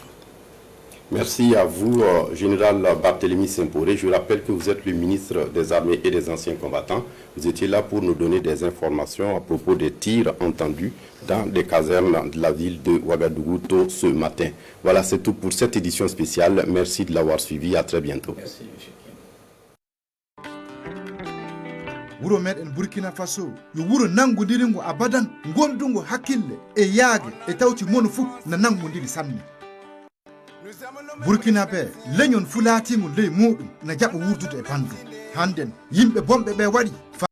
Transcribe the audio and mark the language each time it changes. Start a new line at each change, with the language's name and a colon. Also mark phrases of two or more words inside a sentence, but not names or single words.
French: Merci à vous, général Barthélemy Semporé. Je rappelle que vous êtes le ministre des Armées et des Anciens Combattants. Vous étiez là pour nous donner des informations à propos des tirs entendus dans les casernes de la ville de Ouagadougou tôt ce matin. Voilà, c'est tout pour cette édition spéciale. Merci de l'avoir suivi. À très bientôt. Merci, M.
Fula: wuro meɗen Burkina Faso yo wuro nangudiringo abadan gondungo hakkille e yaage e tawti mono fu na nangudiri sanne Burkina ɓe leñol fu laatigo ley muɗum na jaɓa wurdude e bandu hannden yimɓe bonɓe ɓe waɗi